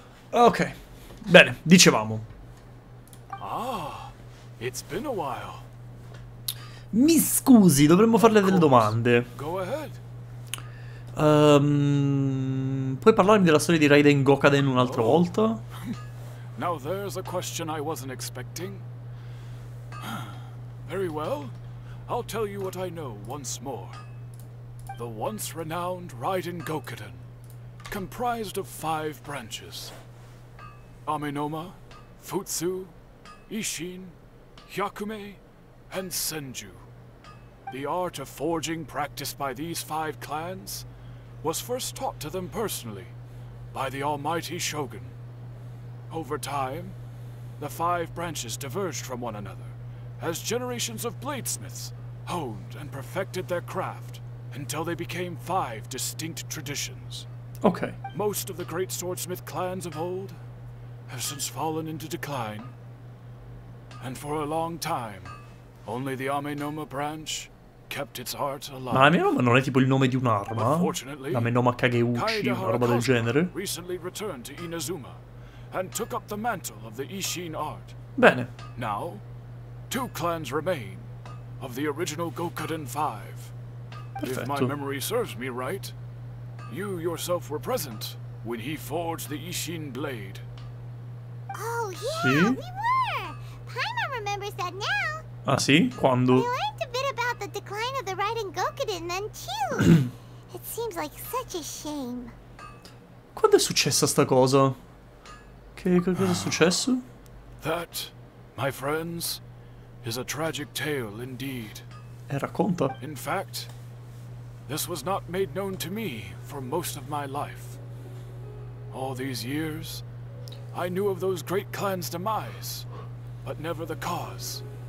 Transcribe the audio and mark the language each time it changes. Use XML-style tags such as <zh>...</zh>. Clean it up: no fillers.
<it>Ok, bene, dicevamo.</it> <en>Ah, it's been a while.</en> <it>Mi scusi, dovremmo farle delle domande.</it> <en>Go ahead.</en> <it>Puoi parlarmi della storia di Raiden Gokaden un'altra volta?</it> <en>Now there's a question I wasn't expecting. Very well. I'll tell you what I know once more. The once renowned Raiden Gokaden, comprised of 5 branches. Amenoma, Futsu, Ishin, Hyakume, and Senju. The art of forging practiced by these 5 clans was first taught to them personally by the almighty Shogun. Over time, the 5 branches diverged from one another as generations of bladesmiths honed and perfected their craft until they became 5 distinct traditions. Ok. Most of the great swordsmith clans of old have since fallen into decline, and for a long time, only the Amenoma branch kept its art alive.</en> <it>Ma Amenoma non è tipo il nome di un'arma? Amenoma Kageuchi, una roba del genere?</it> <en>Recently returned to Inazuma and took up the mantle of the Ishin art.</en> <it>Bene.</it> <en>Now, 2 clans remain of the original Gokaden 5. If my</en> <it>Perfetto.</it> <en>memory serves me right, you yourself were present when he forged the Ishin blade. Oh, yeah,</en> <it>Sì?</it> <en>we were! Paimon remembers that now.</en> <it>Ah sì? Quando?</it> <en>We learned a bit about the decline of the Raiden Gokaden then, too. It seems like such a shame.</en> <it>Quando è successa sta cosa? Che cosa è successo?</it> <en>That, my friends, is a tragic tale indeed.</en> <it>Racconta.</it> <en>In fact, this was not made known to me for most of my life. All these years, I knew of those great clans' demise, but never the cause.</en>